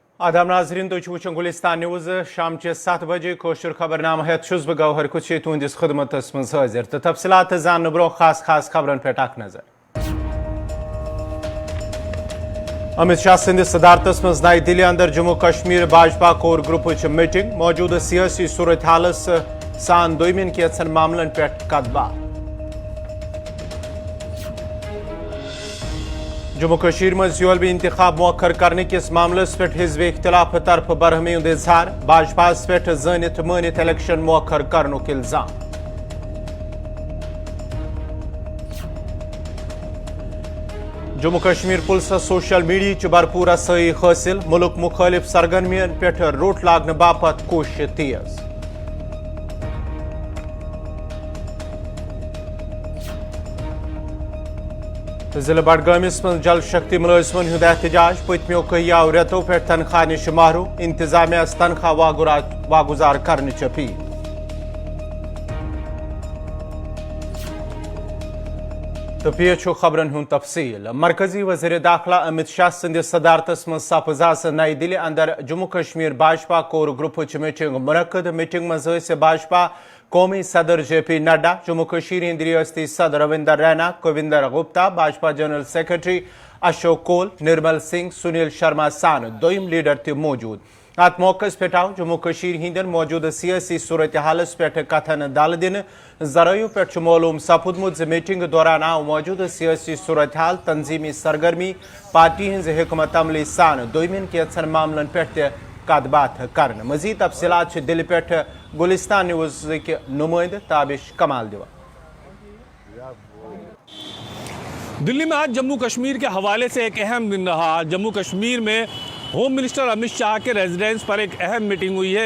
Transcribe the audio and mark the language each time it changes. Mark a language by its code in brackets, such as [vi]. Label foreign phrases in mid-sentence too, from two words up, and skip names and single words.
[ks] आदाब नाजरीन तो वुचन गुलिस्तान न्यूज शाम 7 बजे कोशर खबरनामा हेत छुस बह गौहर कुछ तुंदिस खदमतस मज हाजिर तो तफसीलात जान ब्रो खास खबरन पे अख नजर। अमित शाह सदिस सदारतस मज नई दिल्ली अंदर जम्मू कश्मीर भाजपा [en] core group meeting [ks] मौजूदा सियासी सूरत हालस सान दोमिन कैंचन मामलन पे कत जम्मू कश्मीर में योलवी इंतखाब मौखर करने किस मामलस पे हिजब इख्तिलाफ तरफ बरहमी इजहार भाजपा पे जनित मानित इलेक्शन मौखर करनुक इल्जाम। जम्मू कश्मीर पुलिस [en] social media [ks] भरपूर रसाई हासिल मुल्क मुखालिफ सरगर्मियन पे रोट लागने बापत कोशिश तेज। जिले बडगामिस में जल शक्ति मुलाजमन हुंद एहतजाज पत्मियों कहियाव रेतों पे तनख्वाह निश महरूम इंतजामिया तनख्वाह वागुजार करने अपील। तो पेश खबरन हुंद तफसील। मरकजी वज़ीर दाखिला अमित शाह सदिस सदारतस मज सपज नई दिल्ली अंदर जम्मू कश्मीर भाजपा [en] core group meeting [ks] मुनक़द। मीटिंग मज भाजपा कौमी सदर JP नड्डा, जम्मू कश्मीर हिंद रियासती सदर रविंदर रैना, कविंदर गुप्ता, भाजपा [en] general secretary [ks] अशोक कोल, निर्मल सिंह, सुनील शर्मा सान दोम लीडर ते मौजूद। अत मौके पे आव जम्मू कश्मीर हिंदन मौजूदा सियासी सूरत हालस पे कथन दल दिन जरायों पे मालूम सपुदमुत मीटिंग दौरान आव मौजूदा सियासी सूरत हाल तंजीमी सरगर्मी पार्टी हज हिकमत अमली सान दोमिन कैंचन मामलन पे कत बात कर। मजीद तफसीलात दिल्ली पे गुलिस्तान न्यूज के नुमाइंद ताबिश कमाल दिवा। [hi] दिल्ली में आज जम्मू कश्मीर के हवाले से एक अहम दिन रहा। जम्मू कश्मीर में [en] home minister [hi] अमित शाह के रेजिडेंस पर एक अहम मीटिंग हुई है।